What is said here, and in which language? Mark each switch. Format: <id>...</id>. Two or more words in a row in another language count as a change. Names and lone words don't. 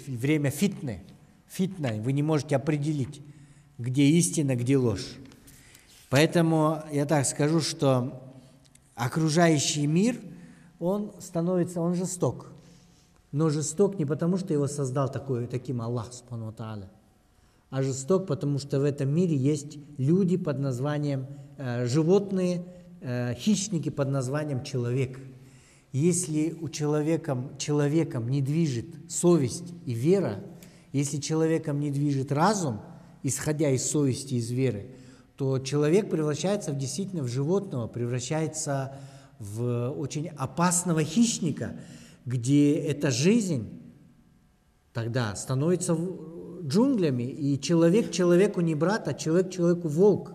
<ru>Время фитны, вы не можете определить, где истина, где ложь. Поэтому я так скажу, что окружающий мир, он жесток. Но жесток не потому, что его создал таким Аллах,</ru> <ar>سبحانه وتعالى,</ar> <ru>а жесток, потому что в этом мире есть люди под названием, животные, хищники под названием человек. Если человеком не движет совесть и вера, если человеком не движет разум, исходя из совести и из веры, то человек превращается действительно в животного, превращается в очень опасного хищника, где эта жизнь тогда становится джунглями, и человек человеку не брат, а человек человеку волк.</ru>